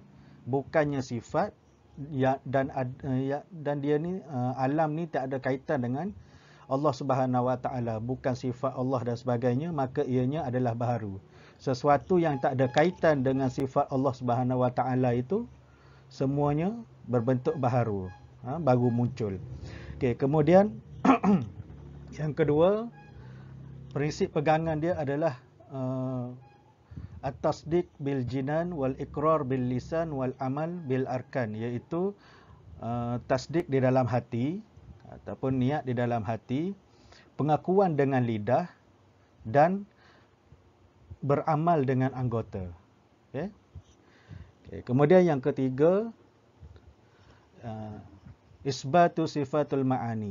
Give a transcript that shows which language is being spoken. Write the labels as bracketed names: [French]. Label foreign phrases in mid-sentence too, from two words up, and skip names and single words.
[Malay] Bukannya sifat dan dia ni alam ni tak ada kaitan dengan Allah [Arabic] سبحانه وتعالى, [Malay] bukan sifat Allah dan sebagainya, maka ianya adalah baharu. Sesuatu yang tak ada kaitan dengan sifat Allah [Arabic] سبحانه وتعالى [Malay] itu semuanya berbentuk baharu, baru muncul. Okey, kemudian yang kedua, prinsip pegangan dia adalah [Arabic] التصديق بالجنان والإقرار باللسان والعمل بالأركان, [Malay] iaitu tasdik di dalam hati ataupun niat di dalam hati, pengakuan dengan lidah dan beramal dengan anggota. Okey. Okay. Kemudian yang ketiga, [Arabic] إثبات صفات المعاني.